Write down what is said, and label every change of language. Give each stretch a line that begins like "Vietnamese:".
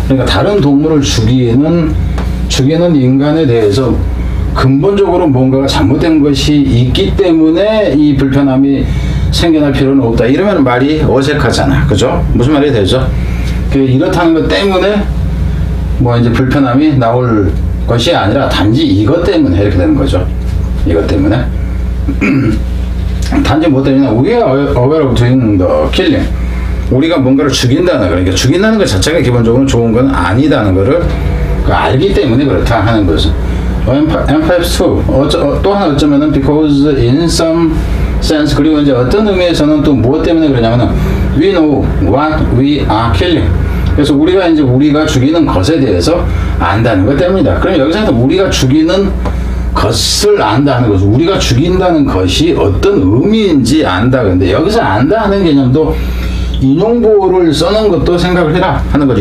Korean: 그러니까 다른 동물을 죽이는 인간에 대해서 근본적으로 뭔가가 잘못된 것이 있기 때문에 이 불편함이 생겨날 필요는 없다. 이러면 말이 어색하잖아. 그죠? 무슨 말이 되죠? 이렇다는 것 때문에 뭐 이제 불편함이 나올 것이 아니라 단지 이것 때문에 이렇게 되는 거죠. 이것 때문에. 단지 뭐 때문에
English: we are aware of doing the killing.
Korean: 우리가 뭔가를 죽인다는, 그러니까 죽인다는 것 자체가 기본적으로 좋은 건 아니다는 것을 알기 때문에 그렇다 하는 거죠.
English: And perhaps too,
Korean: 또 하나 어쩌면은
English: because in some sense,
Korean: 그리고 이제 어떤 의미에서는 또 무엇 때문에 그러냐면은
English: we know what we are killing.
Korean: 그래서 우리가 죽이는 것에 대해서 안다는 것 때문이다. 그럼 여기서 우리가 죽이는 것을 안다는 것은 우리가 죽인다는 것이 어떤 의미인지 안다. 근데 여기서 안다 하는 개념도 인용보를 써놓은 것도 생각을 해라 하는 거죠.